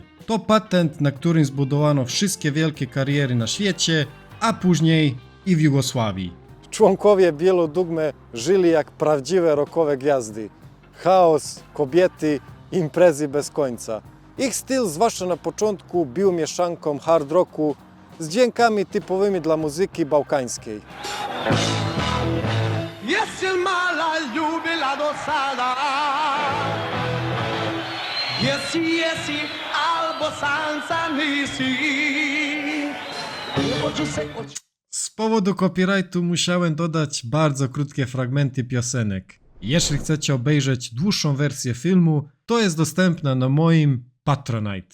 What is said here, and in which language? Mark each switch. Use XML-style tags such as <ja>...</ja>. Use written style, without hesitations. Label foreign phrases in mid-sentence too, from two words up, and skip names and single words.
<pl>To patent, na którym zbudowano wszystkie wielkie kariery na świecie, a później i w Jugosławii. Członkowie Bijelo Dugme żyli jak prawdziwe rockowe gwiazdy. Chaos, kobiety, imprezy bez końca. Ich styl, zwłaszcza na początku, był mieszanką hard rocku z dźwiękami typowymi dla muzyki bałkańskiej.</pl> <bs>Jesi mala ljubila do sada? Jesi, albo sanca nisi.</bs> <pl>Z powodu copyrightu musiałem dodać bardzo krótkie fragmenty piosenek. Jeśli chcecie obejrzeć dłuższą wersję filmu, to jest dostępna na moim Patronite.</pl>